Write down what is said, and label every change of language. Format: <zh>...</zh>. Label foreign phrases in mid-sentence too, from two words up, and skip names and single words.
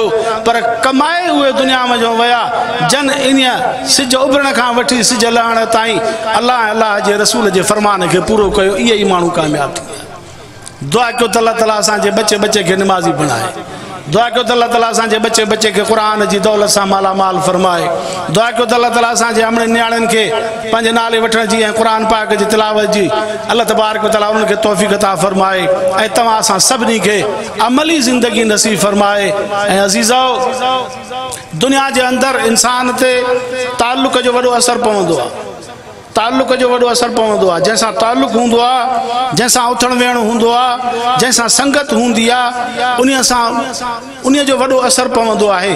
<sd>पर कमाए उहे दुनिया में जो विया जन इन सिज उभरण खां वठी सिज लहण ताईं अल्लाह जे रसूल जे फरमान खे पूरो कयो, इहे ई माण्हू कामयाब थी। दुआ कयो त अल्लाह ताला असांजे बच्चे खे निमाज़ी बणाए। दुआ कयो त अल्लाह ताला असांजे बच्चे खे क़ुरान जी दौलत सां मालामाल फरमाए। दुआ कयो त अल्लाह ताला असांजे अमड़े नियाणियुनि खे पंहिंजे नाले वठण जी ऐं क़ुरान पाक जी तिलावत जी</sd> <ar>الله تبارك وتعالى</ar> <sd>उन्हनि खे तौफ़ीक़ अता फरमाए ऐं तव्हां असां सभिनी खे अमली ज़िंदगी नसीब फरमाए। ऐं अज़ीज़ो, दुनिया जे अंदरि इंसान ते ताल्लुक़ जो वॾो असरु पवंदो आहे, ताल्लुक़ जो वॾो असरु पवंदो आहे। जंहिंसां ताल्लुक़ हूंदो आहे, जंहिंसां उथण वेहण हूंदो आहे, जंहिंसां संगत हूंदी आहे, उन जो वॾो असरु पवंदो आहे।</sd>